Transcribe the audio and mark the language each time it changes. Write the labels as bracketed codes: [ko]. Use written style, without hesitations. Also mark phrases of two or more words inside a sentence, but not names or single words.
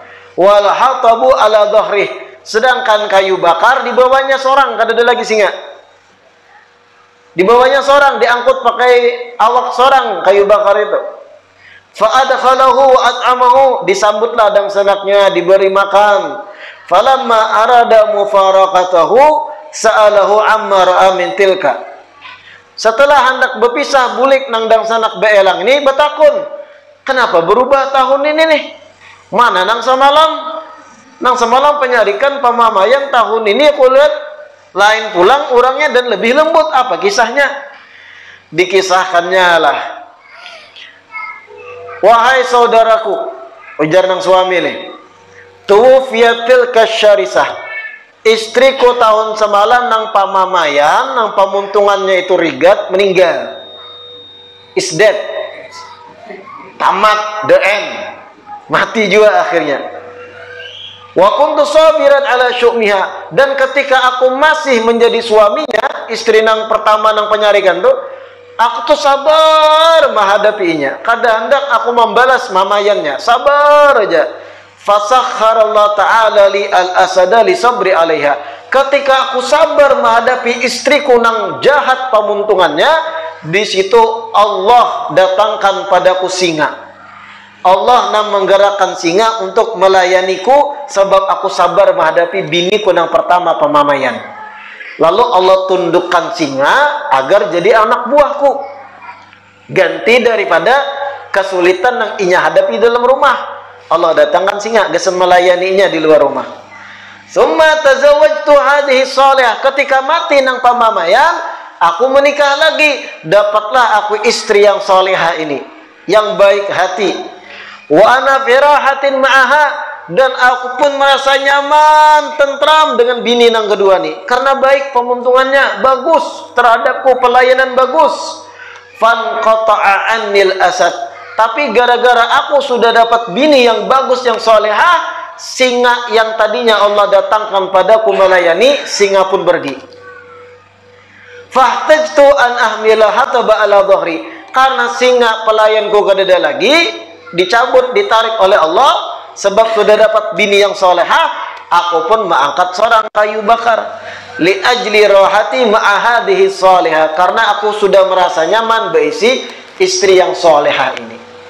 [ar] والحطب على ظهره, [bjn] sedangkan kayu bakar di bawahnya seorang, kada ada lagi singa. Di bawahnya seorang, diangkut pakai awak seorang kayu bakar itu. [ar] فأدخله وأطعمه, [bjn] disambutlah dang sanaknya, diberi makan. [ar] فلما أراد مفارقته سأله عما رأى من تلك. [bjn] Setelah hendak berpisah bulik nang dang sanak beelang ini betakun, kenapa berubah tahun ini nih? Mana nang semalam? Nang semalam penyarikan pamamayan, tahun ini aku lihat lain pulang orangnya dan lebih lembut. Apa kisahnya? Dikisahkannya lah, wahai saudaraku, ujar nang suami nih, [ar] توفيت الشرسة, [bjn] istriku tahun semalam nang pamamayan, nang pamuntungannya itu rigat, meninggal. [en] Is dead. Tamat, the end. [bjn] Mati juga akhirnya. [ar] وكنت صابرا على شؤمها, [id] dan ketika aku masih menjadi suaminya, [bjn] istri nang pertama nang penyarikan tuh, aku tuh sabar menghadapinya. Kadang hendak aku membalas mamayannya, sabar aja. [ar] فسخر الله تعالى لي الأسد لصبري عليها. [bjn] Ketika aku sabar menghadapi istriku nang jahat pamuntungannya, di situ Allah datangkan padaku singa. Allah nang menggerakkan singa untuk melayaniku sebab aku sabar menghadapi biniku nang pertama pamamayan. Lalu Allah tundukkan singa agar jadi anak buahku, ganti daripada kesulitan yang inya hadapi dalam rumah. Allah datangkan singa gesem melayaninya di luar rumah. [ar] ثم تزوجت هذه الصالحة, [bjn] ketika mati nang pamamayan aku menikah lagi, dapatlah aku istri yang salihah ini, yang baik hati. [ar] وأنا في راحة معها, [bjn] dan aku pun merasa nyaman, tentram dengan bini nang kedua nih, karena baik pemuntungannya, bagus terhadapku, pelayanan bagus. [ar] فانقطع عني الأسد, [bjn] tapi gara-gara aku sudah dapat bini yang bagus, yang solehah, singa yang tadinya Allah datangkan padaku melayani, singa pun pergi. [ar] فاحتجت أن أحمل حطبا على ظهري, [bjn] karena singa pelayanku kada ada lagi, dicabut, ditarik oleh Allah, sebab sudah dapat bini yang solehah, aku pun mengangkat seorang kayu bakar. [ar] لأجل راحتي مع هذه الصالحة, [bjn] karena aku sudah merasa nyaman berisi istri yang solehah ini.